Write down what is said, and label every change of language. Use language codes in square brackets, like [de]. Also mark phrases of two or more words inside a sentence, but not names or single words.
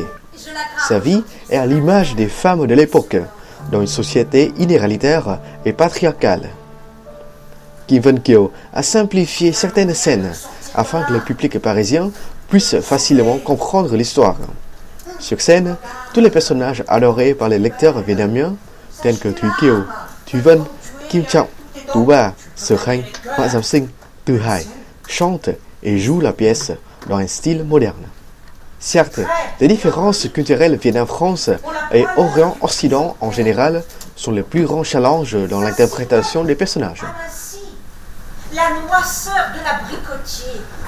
[fr] Sa vie est à l'image des femmes de l'époque, dans une société inégalitaire et patriarcale. Kim Vân Kiều a simplifié certaines scènes afin que le public parisien puisse facilement comprendre l'histoire. Sur scène, tous les personnages adorés par les lecteurs vietnamiens, tels que Thu Kiều, Thu Vân, Kim Trọng, Tú Bà, Sở Khanh, Mã Giám Sinh, Từ Hải, chantent et jouent la pièce dans un style moderne. Certes, les différences culturelles Vietnam-France et Orient-Occident en général sont les plus grands challenges dans l'interprétation des personnages. Ainsi, la noisseur de l'abricotier.